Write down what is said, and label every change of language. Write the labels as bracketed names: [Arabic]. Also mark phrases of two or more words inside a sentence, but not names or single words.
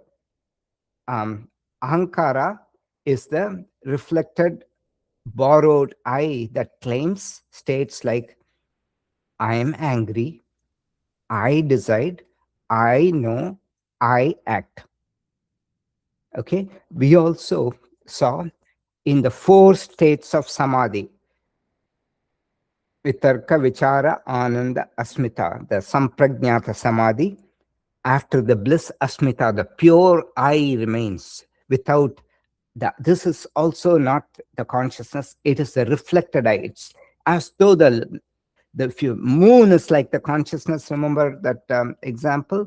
[English] Ahankara is the reflected borrowed I that claims states like, I am angry, I decide, I know, I act. Okay, we also saw in the 4 states of samadhi, [Sanskrit] vitarka, vichara, ananda, asmita, the samprajnata samadhi. [English] After the bliss asmita, the pure I remains without this is also not the consciousness, it is the reflected I. It's as though the moon is like the consciousness, remember that example?